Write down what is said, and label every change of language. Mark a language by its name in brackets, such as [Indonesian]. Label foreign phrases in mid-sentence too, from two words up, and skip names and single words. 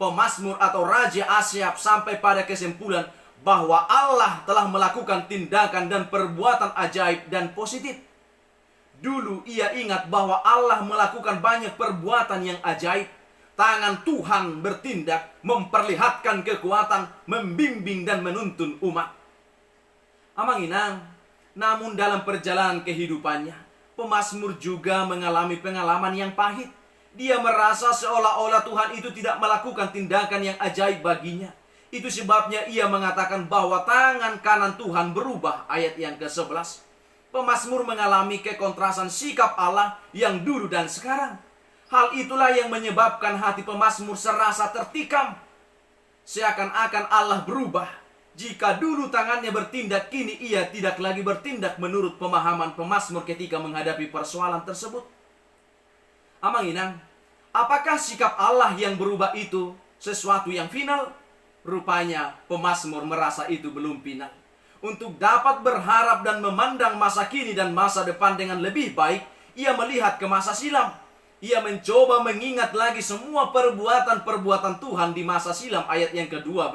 [Indonesian] Pemazmur atau Raja Asaf sampai pada kesimpulan bahwa Allah telah melakukan tindakan dan perbuatan ajaib dan positif. Dulu ia ingat bahwa Allah melakukan banyak perbuatan yang ajaib. Tangan Tuhan bertindak, memperlihatkan kekuatan, membimbing dan menuntun umat. [Batak Toba] Amang inang, [Indonesian] namun dalam perjalanan kehidupannya, pemazmur juga mengalami pengalaman yang pahit. Dia merasa seolah-olah Tuhan itu tidak melakukan tindakan yang ajaib baginya. Itu sebabnya ia mengatakan bahwa tangan kanan Tuhan berubah, ayat yang ke-11. Pemazmur mengalami kekontrasan sikap Allah yang dulu dan sekarang. Hal itulah yang menyebabkan hati pemazmur serasa tertikam. Seakan-akan Allah berubah. Jika dulu tangannya bertindak, kini ia tidak lagi bertindak menurut pemahaman pemazmur ketika menghadapi persoalan tersebut. [Batak Toba] Amang inang, [Indonesian] apakah sikap Allah yang berubah itu sesuatu yang final? Rupanya pemazmur merasa itu belum final. Untuk dapat berharap dan memandang masa kini dan masa depan dengan lebih baik, ia melihat ke masa silam. Ia mencoba mengingat lagi semua perbuatan-perbuatan Tuhan di masa silam, ayat yang ke-12.